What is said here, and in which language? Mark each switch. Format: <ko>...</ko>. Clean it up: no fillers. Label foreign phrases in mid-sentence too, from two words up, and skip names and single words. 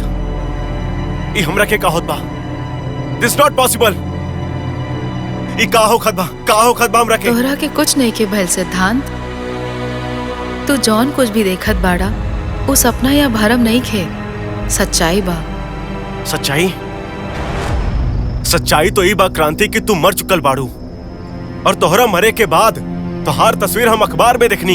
<bho>ये हमरा के का होत बा?</bho> <en>this not possible.</en> <bho>ये का हो खत बा हमरा के? तोहरा के कुछ नहीं के भइल सिद्धांत। तू जौन कुछ भी देखत बाड़ा वो सपना या भरम नहीं खे, सच्चाई बा। सच्चाई? सच्चाई तो ये बा क्रांति कि तू मर चुकल बाड़ू और तोहरा मरे के बाद तोहार तस्वीर हम अखबार में देखनी।</bho>